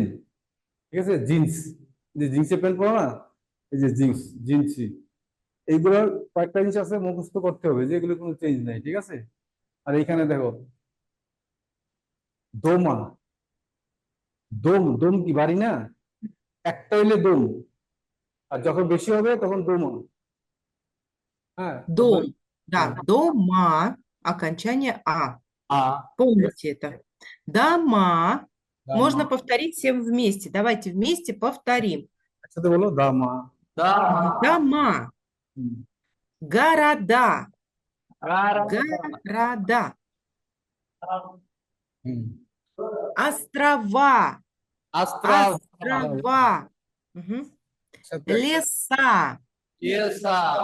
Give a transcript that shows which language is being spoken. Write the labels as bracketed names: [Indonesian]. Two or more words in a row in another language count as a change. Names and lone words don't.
[Bangla] ঠিক আছে, জিন্স, যে জিন্সের প্যান্ট পরো না, এই যে জিন্স, জিন্সি, এইগুলোর কয়েকটা জিনিস আছে মুখস্থ করতে হবে, যে এগুলো কোনো চেঞ্জ নাই। ঠিক আছে, আর এখানে দেখো [Russian] дома, дом, дом [Bangla] কি বাড়ি না, একটা হইলে দোম, আর যখন বেশি হবে তখন দোমা। হ্যাঁ, তারপরে [Russian] Дом. Да, дома. Окончание А. আ, Помните это. Дома. দামা, Можно повторить всем вместе. Давайте вместе повторим. [Bangla] একসাথে বলো [Russian] дома, дома, Дома. হুম, Города. গারাদা, Города. হুম, Острова. আস্ত্রাস, Острова. Мгм. [Bangla] সাথে [Russian] Леса. ইয়েসা,